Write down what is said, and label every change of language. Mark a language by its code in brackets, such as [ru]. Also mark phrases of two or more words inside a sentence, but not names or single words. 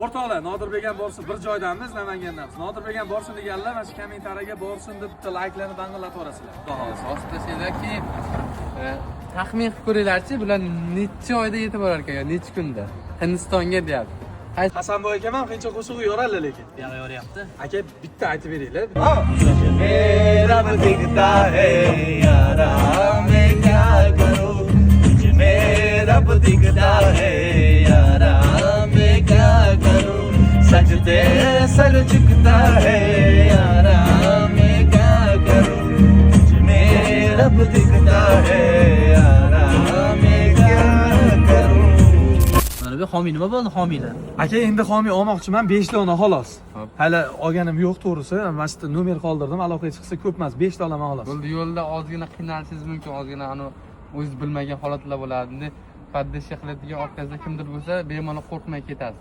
[uz] O'rtoqlar, Nodirbek borsin, bir joydamiz, Namangandamiz. Nodirbek borsin deganlar, mana shu kommentariyaga borsin deb bitta layklarni dang'illatvorasizlar. Xudo xolasa. Ostasiydaki taxmin qilib ko'ringlarchi, bular necha oyda yetib borar ekan, necha kunda? Hindistonga deyapti. Hasanboy akam ham qancha qo'shig'i yoradi lekin. Yoryapti. Aka, bitta aytib beringlar. [hi] रब दिखता है यारा मैं क्या करूं तुझमें रब दिखता है यारा मैं क्या करूं सजदे सर झुकता है यारा मैं क्या करूं तुझमें रब दिखता है यारा मैं क्या करूं [uz] Mana bu homiy nima bo'ldi homiylar? Aka, endi homiy olmoqchiman 5 dona xolos. Hali olganim yo'q to'g'risi. Mana shu nomer qoldirdim, aloqaga chiqsa ko'p emas, 5 ta olaman xolos. Bo'ldi, yo'lda ozgina qiynalishingiz mumkin, ozgina o'zingiz bilmagan holatlar bo'ladi. Endi poddesh qiladigan orqangizda kimdir bo'lsa, bemalol qo'rqmay ketasiz.